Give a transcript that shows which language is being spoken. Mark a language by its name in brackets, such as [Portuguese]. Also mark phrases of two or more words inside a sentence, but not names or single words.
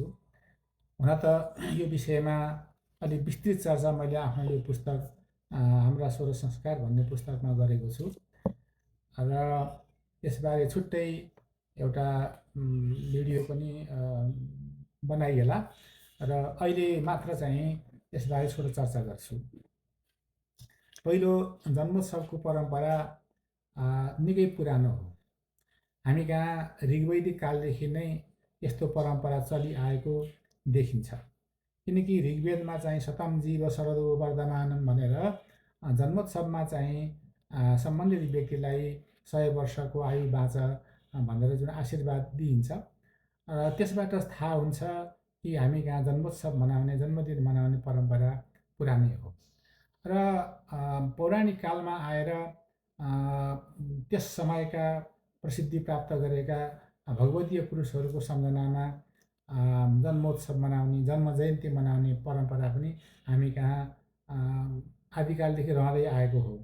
[Nepali] हुन त यो विषयमा अलिक विस्तृत चर्चा मैले आफ्नो यो पुस्तक हाम्रा स्वर संस्कार भन्ने पुस्तकमा गरेको छु र यसबारे छुट्टै एउटा भिडियो पनि बनाइएला र अहिले मात्र चाहिँ यसबारे छोटो चर्चा गर्छु। पहिलो, जन्मोत्सवको परम्परा निकै पुरानो हो। हामी कहाँ ऋग्वैदिक कालदेखि नै यस्तो परम्परा चलिआएको देखिन्छ। किनकि ऋग्वेदमा चाहिँ [Sanskrit] शतम जीव शरदो वर्धमानम् [Nepali] भनेर जन्मोत्सवमा चाहिँ सम्बन्धित व्यक्तिलाई 100 वर्षको आयु बाँच भनेर जुन आशीर्वाद दिइन्छ, त्यसबाट थाहा हुन्छ कि हामी कहाँ जन्मोत्सव मनाउने, जन्मदिन मनाउने परम्परा पुरानै हो। र पौराणिक कालमा आएर त्यस समयका प्रसिद्धि प्राप्त गरेका भगवतीय पुरुषहरूको सम्झनामा जन्मोत्सव मनाउने, जन्म जयन्ती मनाउने परम्परा पनि हामी कहाँ आदिकालदेखि रहँदै आएको हो।